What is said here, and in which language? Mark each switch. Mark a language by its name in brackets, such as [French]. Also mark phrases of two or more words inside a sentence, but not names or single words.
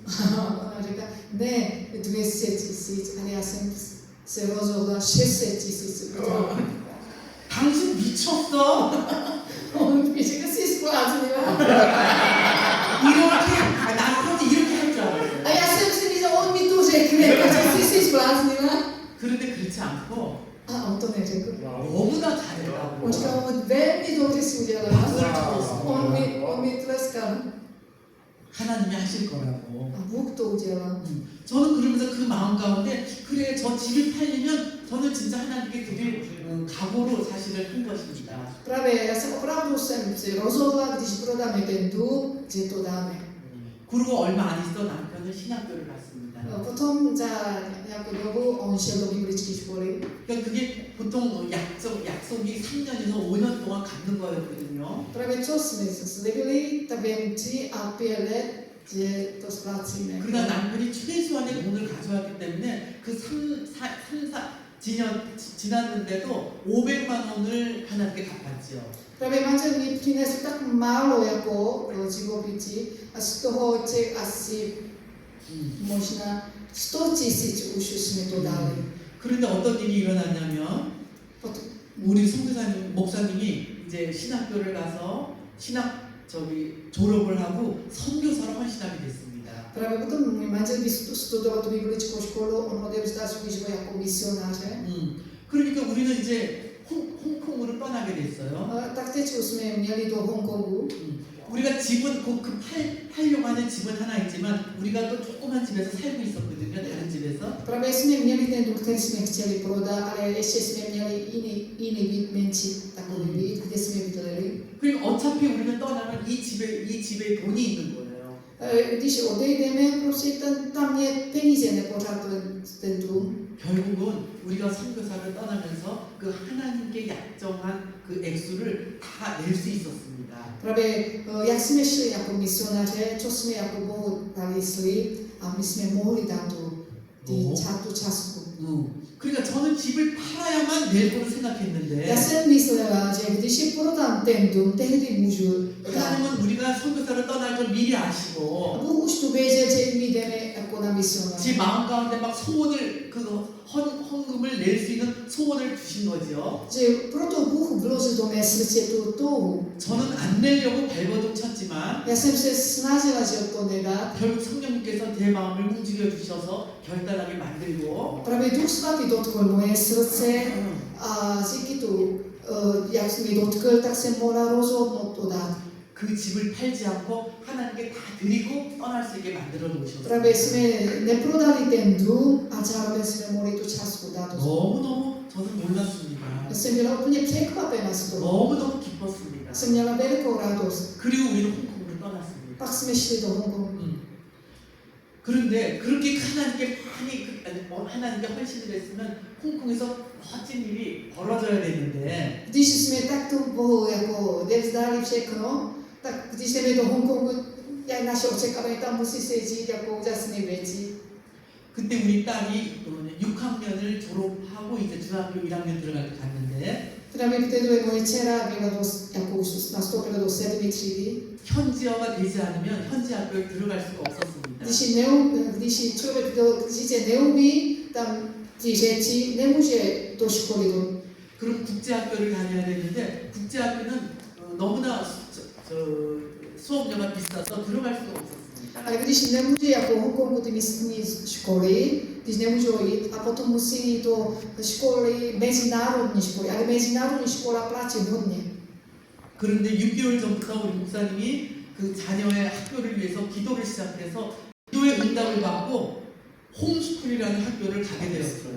[Czech] Ona říká, ne 200 000, ale já jsem se rozhodla 600 000. [Korean] 당신 미쳤어? [Czech] On mi říká, jsi zbláznila. [Korean] 이렇게 남편이 이렇게 할 줄 알았어요. [Czech] A já jsem si myslela, on mi to řekne, takže jsi zbláznila. [Korean] 그런데 그렇지 않고 [Czech] A on to neřekl. [Korean] 너무나 잘했다고. [Czech] On říkal, on velmi dobře si udělala. [Korean] 박수를 쳤습니다. [Czech] On mi tleskal. [Korean] 하나님이 하실 거라고. [Czech] A Bůh to udělal. [Korean] 저는 그러면서 그 마음 가운데 그래 저 집이 팔리면 저는 진짜 하나님께 드릴 각오로 사실을 한 것입니다. [Czech] Právě já jsem opravdu se rozhodla, když prodáme ten dům, že to dáme. [Korean] 그리고 얼마 안 있어 남편은 신학교를 갔습니다. [Czech] Potom za nějakou dobu on šel do biblické školy. [Korean] 그러니까 그게 보통 약속이 3년에서 5년 동안 갖는 거였거든요. [Czech] Právě co jsme slibili, tak během 3 a 5 let, že to splácíme. [Korean] 그러나 남편이 최소한의 돈을 가져왔기 때문에 그 지났는데도 500만 원을 하나님께 갚았지요. [Czech] Právě manžel mi přinesl tak málo jako živobytí a z toho asi možná 100 000 už jsme to dali. [Korean] 그런데 어떤 일이 일어났냐면 우리 목사님이 이제 신학교를 가서 졸업을 하고 선교사로 헌신하게 됐습니다. [Czech] Právě potom můj manžel studoval tu biblickou školu, on odevzdal svůj život jako misionáře. [Korean] 그러니까 우리는 이제 홍콩으로 떠나게 됐어요. [Czech] Tak teď jsme měli do Hongkongu. [Korean] 우리가 집은 팔려고 하는 집은 하나 있지만 우리가 또 조그만 집에서 살고 있었거든요. 다른 집에서. [Czech] Právě jsme měli ten dům, který jsme chtěli prodat, ale ještě jsme měli jiný byt, menší takový byt, kde jsme bydleli. [Korean] 그리고 어차피 우리는 떠나면 이 집에 돈이 있는 거예요. [Czech] Když odejdeme, prostě tam je peníze nepořád ten dům. [Korean] 결국은 우리가 선교사를 떠나면서 그 하나님께 약정한 그 액수를 다 낼 수 있었습니다. [Czech] Právě jak jsme šli jako misionáře, co jsme jako Bohu dali slib a my jsme mohli dát tu částku. [Korean] 그러니까 저는 집을 팔아야만 낼 거로 생각했는데 [Czech] Já jsem myslela, že když je prodám ten dům, tehdy můžu dát. [Korean] 하나님은 우리가 선교사를 떠날 걸 미리 아시고 [Czech] A Bůh už tu věděl, že my jdeme jako na misionáře. [Korean] 제 마음 가운데 막 소원을 헌금을 낼 수 있는 소원을 주신 거죠. [Czech] Že proto Bůh vložil do mé srdce tu touhu. [Korean] 저는 안 내려고 발버둥 쳤지만 [Czech] Já jsem se snažila, že to nedát. [Korean] 결국 성령님께서 제 마음을 움직여 주셔서 결단하게 만들고 [Czech] Právě Duch Svatý dotkl moje srdce a díky tu, jak mi dotkl, tak jsem mohla rozhodnout to dát. [Korean] 그 집을 팔지 않고 하나님께 다 드리고 떠날 수 있게 만들어 놓으셨어요. [Czech] Právě jsme neprodali ten dům a zároveň jsme mohli tu částku dát. [Korean] 너무너무 저는 놀랐습니다. [Czech] Já jsem byla úplně překvapena z toho. [Korean] 너무너무 기뻤습니다. [Czech] Jsem měla velkou radost. [Korean] 그리고 우리는 홍콩으로 떠났습니다. [Czech] Pak jsme šli do Hongkongu. [Korean] 그런데 그렇게 하나님께 헌신을 했으면 홍콩에서 멋진 일이 벌어져야 되는데 [Czech] Když jsme takto Bohu jako devzdali všechno, tak když jdeme do Hongkongu, jak naše očekávání, tam musí se dít jako úžasné věci. [Korean] 그때 우리 딸이 6학년을 졸업하고 이제 중학교 1학년 갔는데 [Czech] Právě vtedy moje dcera byla jako už nastoupila do 7. třídy. [Korean] 현지어가 되지 않으면 현지 학교에 들어갈 수가 없었습니다. [Czech] Když člověk říct neumí, tam ty řeči nemůže do školy. [Korean] 그럼 국제학교를 다녀야 되는데 국제학교는 너무나 수업료가 비싸서 들어갈 수가 없었습니다. [Czech] Ale když nemůže jako Hongkongu ty místní školy, když nemůžou jít a potom musí jít do školy, mezinárodní školy, ale mezinárodní škola platí hodně. [Korean] 그런데 6개월 전부터 우리 목사님이 그 자녀의 학교를 위해서 기도를 시작해서 기도의 응답을 받고 홈스쿨이라는 학교를 가게 되었어요.